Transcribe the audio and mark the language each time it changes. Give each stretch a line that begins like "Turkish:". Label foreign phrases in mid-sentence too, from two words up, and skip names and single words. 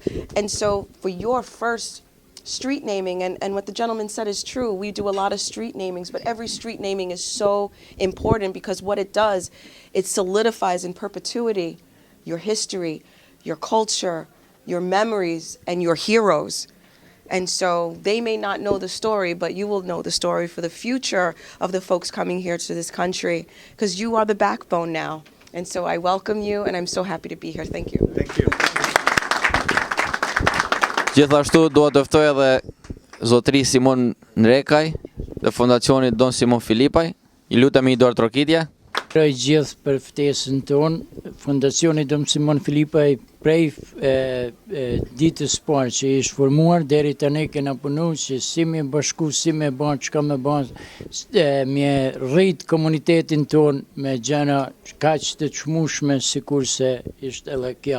English: And so for your first street naming, and what the gentleman said is true, we do a lot of street namings, but every street naming is so important because what it does, it solidifies in perpetuity your history, your culture, your memories, and your heroes. And so they may not know the story, but you will know the story for the future of the folks coming here to this country, because you are the backbone now. And so I welcome you, and I'm so happy to be here. Thank you. Thank you.
Albanian: Gjithashtu dua të ftoj edhe zotëri Simon Nrekaj dhe fondacionit Don Simon Filipaj. I lutemi një dorë trokitje. Prej gjithë për ftesën tonë, Fondacioni Don Simon Filipaj prej ditës parë që ishë formuar, deri tani kena punu që si me bashku, si me banë, çka me banë, me rrit komunitetin tonë me gjëra kaq të çmueshme sikurse ishte edhe kjo.